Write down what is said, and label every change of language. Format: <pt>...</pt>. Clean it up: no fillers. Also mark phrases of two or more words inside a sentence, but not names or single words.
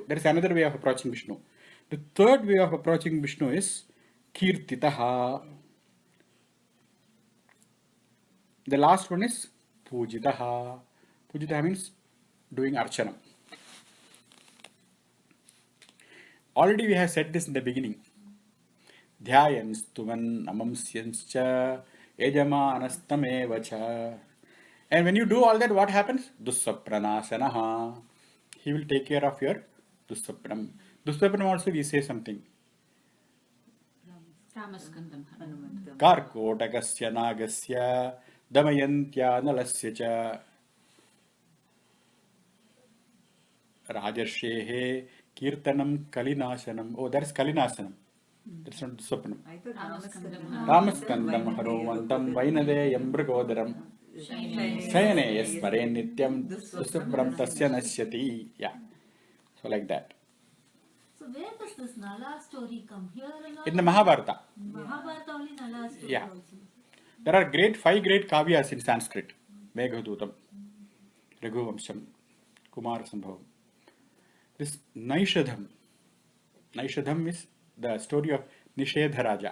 <en>There is another way of approaching Vishnu. The third way of approaching Vishnu is Kirtitaha. The last one is Pujitaha. Pujitaha means doing archana. Already we have said this in the beginning.</en> <sa>Dhyayan stuvan amamsyanscha yajamanastamevacha.</sa> <en>And when you do all that, what happens? Dussapranasanaha. He will take care of your dussapram. Dussapram also we say something.</en> <sa>Ramaskandam Hanumantam. Karkotakasya nagasya damayantya nalasya cha rajarshehe kirtanam kalinasanam.</sa> <en>Oh, that is kalinasanam. That's not dussapram. I thought</en> <sa>Ramaskandam hanumantam vainade yambragodaram. Sayane yasmare nityam dussapram tasya nasyati.</sa> <en>Yeah. So like that. So where does this Nala story come? Here and In the Mahabharata. Mahabharata only Nala story Yeah. also. There are five great kavyas in Sanskrit. Meghadutam, Raghuvamsham, Kumara Sambhavam. This Naishadham is the story of Nishedha Raja.</en>